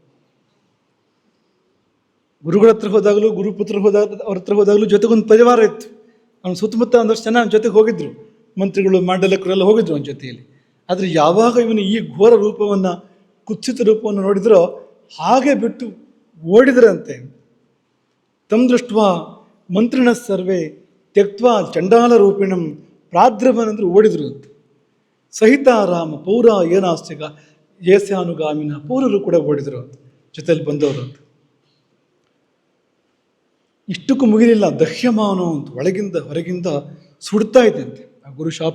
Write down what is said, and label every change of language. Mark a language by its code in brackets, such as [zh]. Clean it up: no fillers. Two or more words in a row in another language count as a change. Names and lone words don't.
[kn] ಗುರುಗಳ ಹತ್ರ ಹೋದಾಗಲೂ, ಗುರುಪುತ್ರ ಅವ್ರ ಹತ್ರ ಹೋದಾಗಲೂ ಜೊತೆಗೊಂದು ಪರಿವಾರ ಇತ್ತು. ಅವನ ಸುತ್ತಮುತ್ತ ಒಂದಷ್ಟು ಜನ ಅವನ ಜೊತೆಗೆ ಹೋಗಿದ್ರು, ಮಂತ್ರಿಗಳು ಮಾಂಡಲಕರೆಲ್ಲ ಹೋಗಿದ್ರು ಅವನ ಜೊತೆಯಲ್ಲಿ. ಆದರೆ ಯಾವಾಗ ಇವನು ಈ ಘೋರ ರೂಪವನ್ನು, ಕುತ್ಸಿತ ರೂಪವನ್ನು ನೋಡಿದ್ರೋ ಹಾಗೆ ಬಿಟ್ಟು ಓಡಿದ್ರಂತೆ. [sa] ತಮ್ ದೃಷ್ಟ ಮಂತ್ರಿಣ ಸರ್ವೇ ತ್ಯಕ್ತ್ವ ಚಂಡಾಲ ರೂಪಿಣಂ ಪ್ರಾದ್ರವನಂದ್ರೆ [kn] ಓಡಿದ್ರು ಅಂತ. [sa] ಸಹಿತ ರಾಮ ಪೌರ ಏನಾಸ್ತಿಗ ಏಸ್ಯಾನುಗಾಮಿನ [kn] ಪೌರರು ಕೂಡ ಓಡಿದ್ರು ಅಂತ, ಜೊತೆಯಲ್ಲಿ ಬಂದವರು ಅಂತ. ಇಷ್ಟಕ್ಕೂ ಮುಗಿಲಿಲ್ಲ, ದಹ್ಯಮಾನ ಅಂತ ಒಳಗಿಂದ ಹೊರಗಿಂದ ಸುಡ್ತಾ ಇದ್ದಂತೆ ಆ ಗುರು ಶಾಪ.